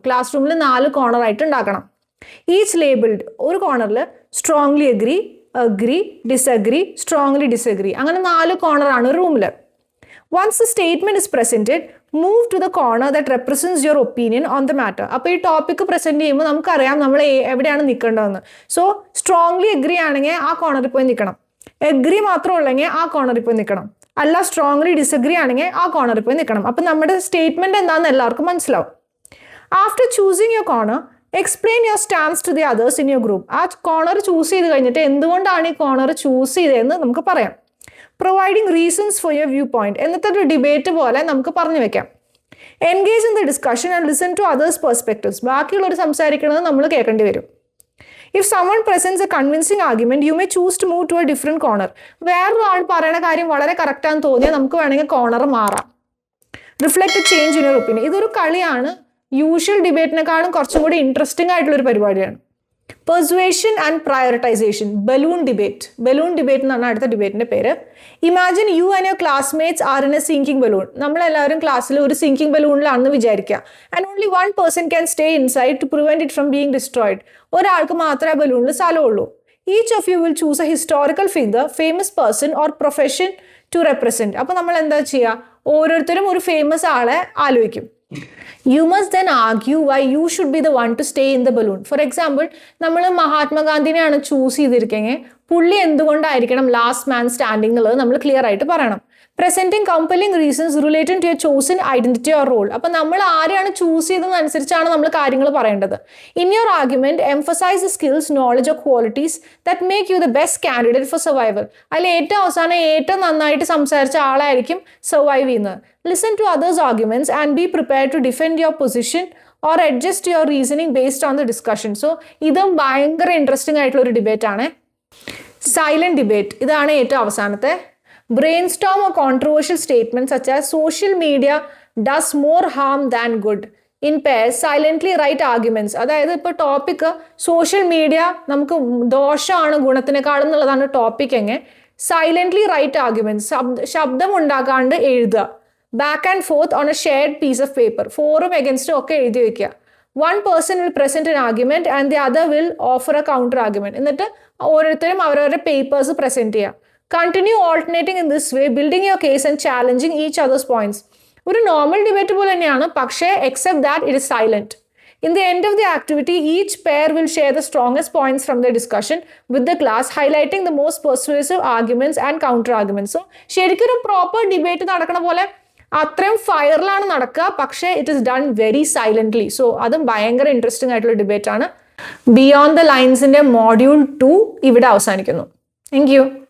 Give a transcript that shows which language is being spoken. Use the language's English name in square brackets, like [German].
[Malayalam] Class റൂമിൽ 4 corner ആയിട്ട് ഉണ്ടാക്കണം. [English] Each labelled. [Malayalam] ഒരു കോർണറിൽ strongly agri, disagree, strongly disagree, അങ്ങനെ 4 corner ആണ് ഒരു റൂമിൽ. [English] Once the statement is presented, move to the corner that represents your opinion on the matter. [Malayalam] അപ്പോൾ ഈ ടോപ്പിക്ക് പ്രസൻറ്റ് ചെയ്യുമ്പോൾ നമുക്കറിയാം നമ്മൾ എവിടെയാണ് നിൽക്കേണ്ടതെന്ന്. സോ സ്ട്രോങ്ലി അഗ്രി ആണെങ്കിൽ ആ കോർണറിൽ പോയി നിൽക്കണം. അഗ്രി മാത്രം ഉള്ളെങ്കിൽ ആ കോർണറിൽ പോയി നിൽക്കണം. അല്ല സ്ട്രോങ്ലി ഡിസഗ്രി ആണെങ്കിൽ ആ കോർണറിൽ പോയി നിൽക്കണം. അപ്പം നമ്മുടെ സ്റ്റേറ്റ്മെൻറ്റ് എന്താണെന്ന് എല്ലാവർക്കും മനസ്സിലാവും. [English] After choosing your corner, explain your stance to the others in your group. [Malayalam] ആ കോർണർ ചൂസ് ചെയ്ത് കഴിഞ്ഞിട്ട് എന്തുകൊണ്ടാണ് ഈ കോർണർ ചൂസ് ചെയ്തതെന്ന് നമുക്ക് പറയാം. [English] Providing reasons for your view point. [Malayalam] എന്നിട്ട് ഒരു ഡിബേറ്റ് പോലെ നമുക്ക് പറഞ്ഞു വെക്കാം. [English] Engage in the discussion and listen to others perspectives. [Malayalam] ബാക്കിയുള്ളവർ സംസാരിക്കുന്നത് നമ്മൾ കേൾക്കേണ്ടി വരും. [English] If someone presents a convincing argument, you may choose to move to a different corner. [Malayalam] വേറൊരാൾ പറയുന്ന കാര്യം വളരെ കറക്റ്റാന്ന് തോന്നിയാൽ നമുക്ക് വേണമെങ്കിൽ കോർണർ മാറാം. [English] Reflect change in your opinion. [Malayalam] ഇതൊരു കളിയാണ്. യൂഷ്വൽ ഡിബേറ്റിനെക്കാളും കുറച്ചും കൂടി ഇൻട്രസ്റ്റിംഗ് ആയിട്ടുള്ളൊരു പരിപാടിയാണ്. [English] Persuasion and prioritization. [Malayalam] Balloon debate. Balloon debate എന്നാണ് അടുത്ത ഡിബേറ്റിൻ്റെ പേര്. [English] Imagine you and your classmates are in a sinking balloon. [Malayalam] നമ്മളെല്ലാവരും ക്ലാസ്സിൽ ഒരു സിങ്കിങ് ബലൂണിലാണെന്ന് വിചാരിക്കുക. [English] And only 1 person can stay inside to prevent it from being destroyed. [Malayalam] ഒരാൾക്ക് മാത്രമേ ബലൂണിൽ സ്ഥലമുള്ളൂ. [English] Each of you will choose a historical figure, famous person or profession to represent. [Malayalam] അപ്പോൾ നമ്മൾ എന്താ ചെയ്യുക? ഓരോരുത്തരും ഒരു ഫേമസ് ആളെ ആലോചിക്കും. [English] You must then argue why you should be the one to stay in the balloon. [Malayalam] For example, നമ്മൾ മഹാത്മാഗാന്ധിനെയാണ് choose ചെയ്തിരിക്കുന്നത്. പുള്ളി എന്തുകൊണ്ടായിരിക്കണം ലാസ്റ്റ് മാൻ സ്റ്റാൻഡിംഗ് എന്നുള്ളത് നമ്മൾ ക്ലിയർ ആയിട്ട് പറയണം. [English] Presenting compelling reasons related to your chosen identity or role. [Malayalam] അപ്പം നമ്മൾ ആരെയാണ് ചൂസ് ചെയ്തതെന്നനുസരിച്ചാണ് നമ്മൾ കാര്യങ്ങൾ പറയേണ്ടത്. [English] In your argument emphasize the skills, knowledge of qualities that make you the best candidate for survival. [Malayalam] അതിൽ ഏറ്റവും അവസാനം ഏറ്റവും നന്നായിട്ട് സംസാരിച്ച ആളായിരിക്കും സർവൈവ് ചെയ്യുന്നത്. [English] Listen to others arguments and be prepared to defend your position or adjust your reasoning based on the discussion. [Malayalam] So ഇതും ഭയങ്കര ഇൻട്രസ്റ്റിംഗ് ആയിട്ടുള്ള ഒരു ഡിബേറ്റ് ആണ്. Silent debate. ഇതാണ് ഏറ്റവും അവസാനത്തെ. [English] Brainstorm a controversial statement such as social media does more harm than good. In pairs, silently write arguments. [Malayalam] അതായത് ഇപ്പോൾ ടോപ്പിക്ക് സോഷ്യൽ മീഡിയ നമുക്ക് ദോഷമാണ് ഗുണത്തിനേക്കാളും എന്നുള്ളതാണ് ടോപ്പിക് എങ്കിൽ [English] silently write arguments, [Malayalam] ശബ്ദം ഉണ്ടാക്കാണ്ട് എഴുതുക. [English] back and forth on a shared piece of paper, [Malayalam] ഫോറും എഗൻസ്റ്റും ഒക്കെ എഴുതി വെക്കുക. [English] One person will present an argument and the other will offer a counter argument. [Malayalam] എന്നിട്ട് ഓരോരുത്തരും അവരവരുടെ പേപ്പേഴ്സ് പ്രസന്റ് ചെയ്യുക. [English] Continue alternating in this way, building your case and challenging each others points. [Malayalam] ഒരു normal debate പോലെ തന്നെയാണ്, പക്ഷേ [English] Except that it is silent. In the end of the activity, each pair will share the strongest points from their discussion with the class, highlighting the most persuasive arguments and counter arguments. [Malayalam] So, ശരിക്കും ഒരു proper debate നടക്കണ പോലെ അത്രയും ഫയറിലാണ് നടക്കുക, പക്ഷേ [English] It is done very silently. [Malayalam] So അതും ഭയങ്കര interesting ആയിട്ടുള്ള ഡിബേറ്റ് ആണ്. ബിയോണ്ട് ദ ലൈൻസിൻ്റെ മോഡ്യൂൾ 2 ഇവിടെ അവസാനിക്കുന്നു. Thank you.